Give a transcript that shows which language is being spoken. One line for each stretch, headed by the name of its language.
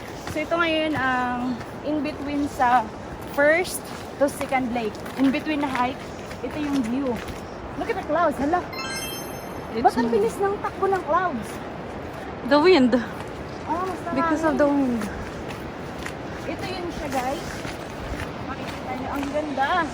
Filipino: So ito ngayon ang in between sa first to second lake. In between na hike, ito yung view.
English: Look at the clouds. Hala.
Filipino: Ba't ang bilis ng takbo ng clouds?
English: The wind.
Filipino: Oh, mas
English: Because of the wind.
Filipino: Ito yun siya guys. Makikita niyo ang ganda.